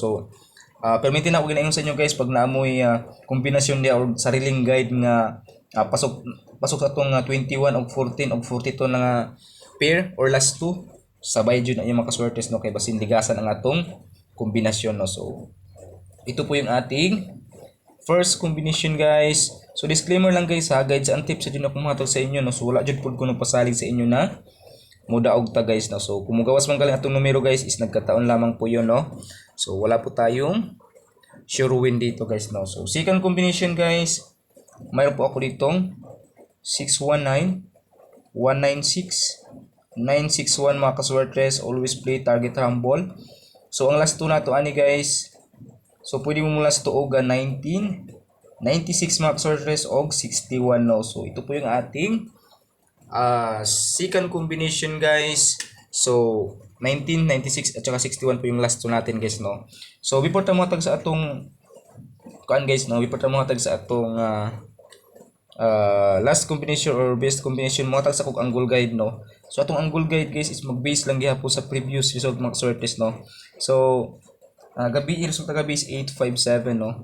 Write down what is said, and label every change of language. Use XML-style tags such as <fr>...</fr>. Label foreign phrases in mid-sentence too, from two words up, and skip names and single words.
<ceb>So permitin na ko ginaingon sa inyo guys pag naamoy kombinasyon dia or sariling guide nga pasok sa atong 21 og 14 og 42 na pair or</ceb> <en>last two,</en> <ceb>sabay jud na yung mga kaswertes no, kay basin ligasan ang atong kombinasyon no.</ceb> <tl>So ito po yung ating</tl> <en>first combination guys.</en> <ceb>So disclaimer lang guys ha, guide sa tips sa dino kumatag sa inyo no. So wala jud pud ko nagpasalig sa inyo na mudaog ta guys no. So kung mugawas man galing atong numero guys is</ceb> <tl>nagkataon lamang po yon</tl> <ceb>no.</ceb> <tl>So wala po tayong</tl> <en>sure win</en> <tl>dito guys no. So</tl> <en>second combination guys,</en> <tl>mayroon po ako ditong 619 196 961 mga kaswertres,</tl> <en>always play target rumble.</en> <ceb>So ang</ceb> <en>last two</en> <ceb>na to ani guys, so pwede mo mula sa tuog 19 96 mga kaswertres og 61 no.</ceb> <tl>So ito po yung ating</tl> <en>second combination guys.</en> <tl>So 19, 96 at saka 61 po yung</tl> <en>last two</en> <tl>natin guys no.</tl> <ceb>So before ta matag sa atong kuan guys no, before ta matag sa atong</ceb> <en>last combination or best combination,</en> <ceb>matag sa kog</ceb> <en>angle guide</en> <ceb>no. So atong</ceb> <en>angle guide guys</en> <ceb>is mag-base lang gihapon sa</ceb> <en>previous result</en> <ceb>mga kaswertes no. So gabi resulta gabi is 857 no.</ceb>